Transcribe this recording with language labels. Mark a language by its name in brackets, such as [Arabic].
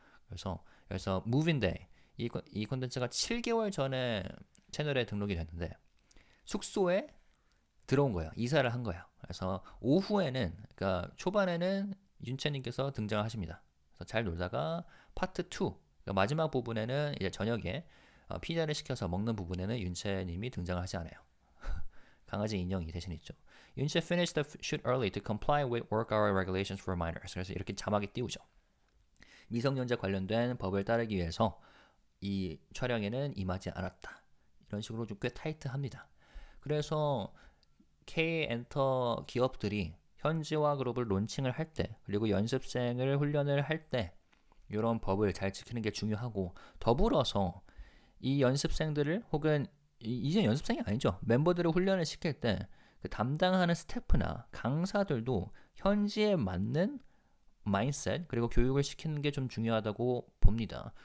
[Korean] 그래서 Move in Day 이 컨텐츠가 7개월 전에 채널에 등록이 됐는데 숙소에 들어온 거예요. 이사를 한 거예요. 그래서 오후에는, 그러니까 초반에는 윤채님께서 등장을 하십니다. 그래서 잘 놀다가 파트 2, 그러니까 마지막 부분에는 이제 저녁에 피자를 시켜서 먹는 부분에는 윤채님이 등장을 하지 않아요. 강아지 인형이 대신 있죠. [English] 윤채 finished the shoot early to comply with work hour regulations for minors. [Korean] 그래서 이렇게 자막이 띄우죠. 미성년자 관련된 법을 따르기 위해서 이 촬영에는 임하지 않았다. 이런 식으로 좀 꽤 타이트합니다. 그래서 K-엔터 기업들이 현지화 그룹을 론칭을 할 때, 그리고 연습생을 훈련을 할 때 이런 법을 잘 지키는 게 중요하고, 더불어서 이 연습생들을, 혹은 이제 연습생이 아니죠, 멤버들을 훈련을 시킬 때 그 담당하는 스태프나 강사들도 현지에 맞는 마인드셋 그리고 교육을 시키는 게 좀 중요하다고 봅니다.